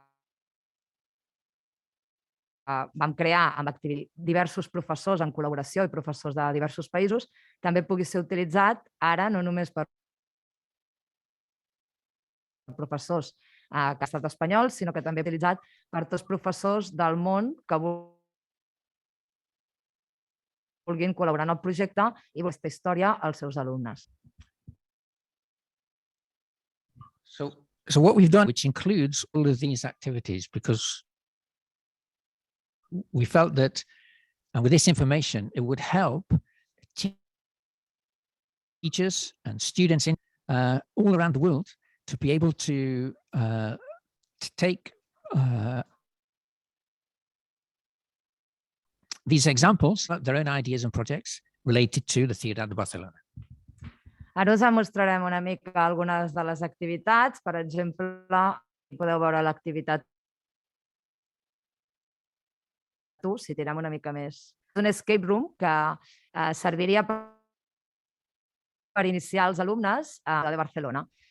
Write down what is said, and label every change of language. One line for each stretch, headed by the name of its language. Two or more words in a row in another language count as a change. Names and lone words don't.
Catalan: vam crear amb diversos professors en col·laboració i professors de diversos països també pugui ser utilitzat ara no només per professors que han estat espanyols, sinó que també utilitzat per tots professors del món que vulguin col·laborar en el projecte i aquesta història als seus alumnes.
English: So what we've done, which includes all of these activities, because we felt that, and with this information, it would help teachers and students in all around the world to be able to take these examples, their own ideas and projects related to the Ciutat de Barcelona.
Catalan: Ara us mostrarem una mica algunes de les activitats. Per exemple, podeu veure l'activitat si tirem una mica més. És un
English: escape room
Catalan: que serviria per iniciar els alumnes a la de Barcelona.